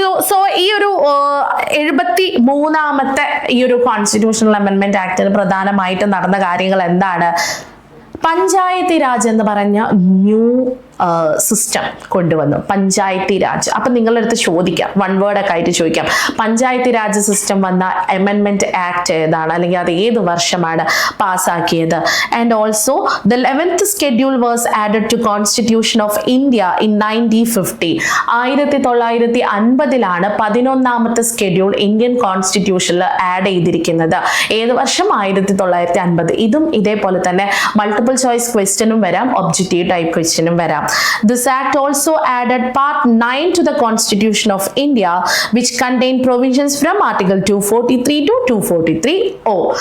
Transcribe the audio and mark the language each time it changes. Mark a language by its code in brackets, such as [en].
[ml] So ഈ ഒരു 73ാമത്തെ ഈ ഒരു കോൺസ്റ്റിറ്റ്യൂഷണൽ അമെൻഡ്മെന്റ് ആക്ടിൽ പ്രധാനമായിട്ട് നടന്ന കാര്യങ്ങൾ എന്താണ്? പഞ്ചായത്തി രാജ് എന്ന് പറഞ്ഞ ന്യൂ സിസ്റ്റം കൊണ്ടുവന്നു, പഞ്ചായത്തി രാജ്. അപ്പൊ നിങ്ങളുടെ അടുത്ത് ചോദിക്കാം, 1 വേർഡ് ഒക്കെ ആയിട്ട് ചോദിക്കാം, പഞ്ചായത്തി രാജ് സിസ്റ്റം വന്ന അമെൻഡ്മെന്റ് ആക്ട് ഏതാണ്, അല്ലെങ്കിൽ അത് ഏത് വർഷമാണ് പാസ്സാക്കിയത്? [en] And also the 11th schedule was added to Constitution of India in 1950. [ml] 1950 11ാമത്തെ schedule Indian കോൺസ്റ്റിറ്റ്യൂഷനിൽ add ചെയ്തിരിക്കുന്നത്. ഏത് വർഷം? 1950. ഇതും ഇതേപോലെ തന്നെ മൾട്ടിപ്പിൾ ചോയ്സ് ക്വസ്റ്റ്യനും വരാം, ഒബ്ജക്റ്റീവ് ടൈപ്പ് ക്വസ്റ്റ്യനും വരാം. [en] This act also added part 9 to the Constitution of India, which contained provisions from Article 243 to 243O.